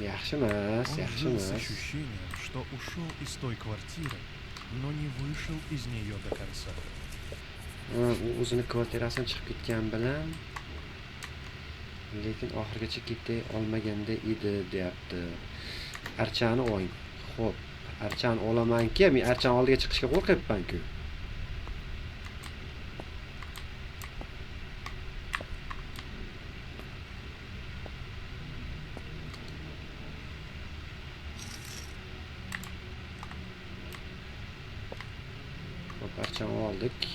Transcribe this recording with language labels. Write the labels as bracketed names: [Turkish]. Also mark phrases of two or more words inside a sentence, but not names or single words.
[Uzbek] Yaxshi emas, [Russian] Он [Uzbek] yaxshi [Russian] жил с [Uzbek] emas. [Russian] ощущением, что ушел из той квартиры, но не вышел из нее до конца. [Uzbek] U o'zini kvartirasidan chiqib ketgan bilan, lekin oxirigacha keta olmaganda edi, deyapti. Archani oling. Xo'p, archani olaman-ki, men archani oldiga chiqishga qo'rqyapman-ku. Xo'p, archani oldik.